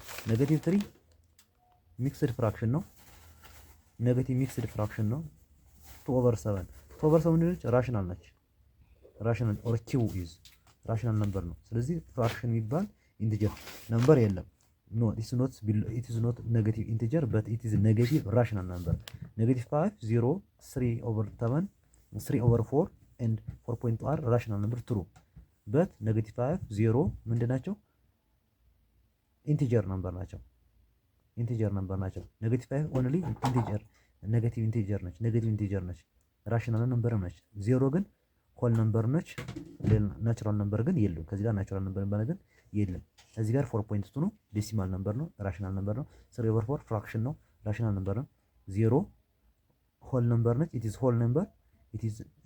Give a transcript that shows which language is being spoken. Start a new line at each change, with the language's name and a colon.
Amharic: ኔጌቲቭ 3 ሚክስድ ፍራክሽን ነው። ኔጌቲቭ ሚክስድ ፍራክሽን ነው። 2/7 ምንድነች? ራሽናል ነች። ራሽናል ኦር ኪው ኢዝ ራሽናል ነምበር ነው። ስለዚህ ፍራክሽን የሚባል ኢንቲጀር ነምበር የለም። ኖ
English: it is not negative integer but it is negative rational number. negative 5 0 3/7 3/4 and 4.2 are rational number true but negative 5 0
Amharic: ምንድናቸው? ኢንቲጀር ነምበር ናቸው። ኢንቲጀር ነምበር ናቸው።
English: negative 5 only
Amharic: ኢንቲጀር ኔጌቲቭ ኢንቲጀር ነች። ኔጌቲቭ ኢንቲጀር ነች። ራሽናል ነምበር ነች። 0 ግን ሆል ነምበር ነች። ናቹራል ነምበር ግን የለም። ከዚህ ጋር ናቹራል ነምበር ባለ ግን የለም። እዚህ ጋር 4.2 ነው። ዴሲማል ነምበር ነው። ራሽናል ነምበር ነው። 3/4 ፍራክሽን ነው። ራሽናል ነምበር ነው። 0 ሆል ነምበር ነች።
English: ኢት ኢዝ ሆል ነምበር ኢት ኢዝ